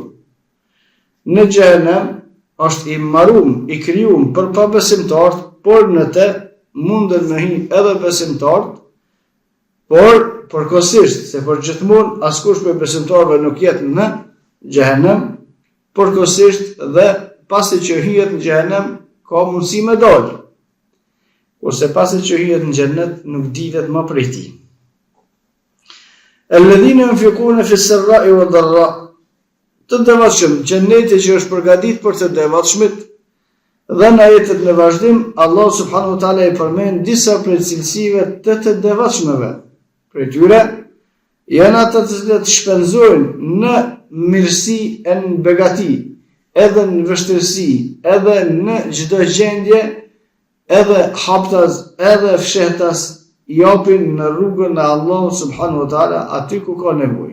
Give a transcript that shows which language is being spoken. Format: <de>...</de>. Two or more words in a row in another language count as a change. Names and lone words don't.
<sq>Në xhenem është i marum, i krijuar për pabesimtarët, por në të mundën me hyrë edhe besimtarët, por përkohësisht, se për gjithmonë askush për besimtarëve nuk jetë në xhenem, përkohësisht dhe pasi që hyjet në xhenem ka mundësi me dalë, kurse pasi që hyjet në xhenet nuk ditet më prej tij.</sq> <ar>الذين ينفقون في السراء والضراء,</ar> <sq>të devotshëm, xheneti që është përgatitur për të devotshmit, dhe në ajetet në vazhdim, Allah</sq> <ar>سبحانه وتعالى</ar> <sq>i përmend disa prej cilësive të devotshmëve. Prej tyre janë ata të cilët shpenzojnë në mirësi e në begati, edhe në vështirësi, edhe në çdo gjendje, edhe haptas, edhe fshehtas, japin në rrugën e Allahut</sq> <ar>سبحانه وتعالى</ar> <sq>aty ku ka nevojë.</sq>